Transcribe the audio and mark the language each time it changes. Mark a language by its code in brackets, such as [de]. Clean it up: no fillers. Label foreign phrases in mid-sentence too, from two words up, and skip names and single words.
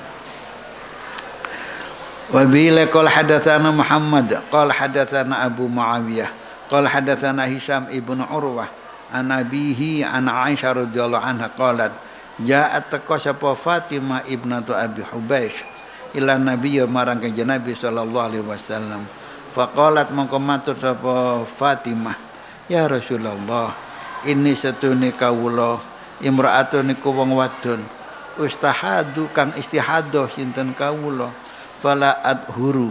[ar] وبه قال حدثنا محمد قال حدثنا أبو معاوية قال حدثنا هشام بن عروة عن أبيه عن عائشة رضي الله عنها قالت جاءت تقسبا فاطمة ابنة أبي حبيش إلى النبي [jv] marang Kanjeng Nabi [ar] صلى الله عليه وسلم فقالت [jv] mongko matur sapa [ar] فاطمة يا رسول الله [jv] ini setune kawula imra'atun niku wong wadon ustahadu kang istihadah sinten kawula [ar] فلا أطهر